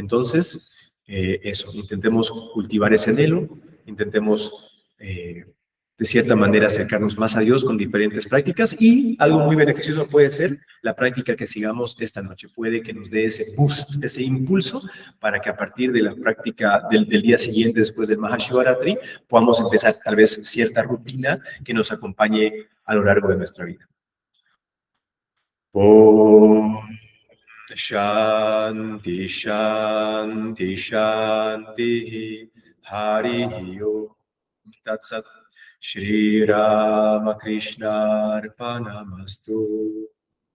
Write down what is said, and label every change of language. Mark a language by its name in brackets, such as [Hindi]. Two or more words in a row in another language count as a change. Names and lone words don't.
[Spanish] Entonces, eso, intentemos cultivar ese anhelo, intentemos de cierta manera, acercarnos más a Dios con diferentes prácticas y algo muy beneficioso puede ser la práctica que sigamos esta noche. Puede que nos dé ese boost, ese impulso para que a partir de la práctica del día siguiente, después del Mahashivaratri, podamos empezar tal vez cierta rutina que nos acompañe a lo largo de nuestra vida. [Sanskrit] ॐ शान्तिः शान्तिः शान्तिः हरिः ॐ तत् सत् श्री रामकृष्ण अर्पणमस्तु.